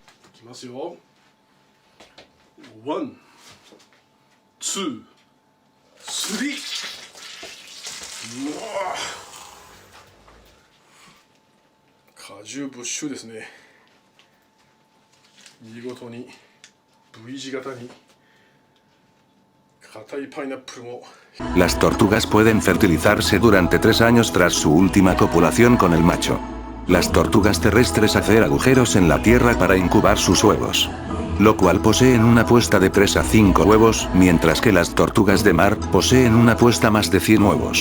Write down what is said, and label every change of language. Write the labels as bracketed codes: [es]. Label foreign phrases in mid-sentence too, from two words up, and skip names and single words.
[ja] 1, 2, 3. 果汁ブッシュですね。見事に V 字型に硬いパイナップルも。 [es] Las tortugas pueden fertilizarse durante 3 años tras su última copulación con el macho. Las tortugas terrestres hacen agujeros en la tierra para incubar sus huevos, lo cual poseen una puesta de 3 a 5 huevos, mientras que las tortugas de mar poseen una puesta más de 100 huevos.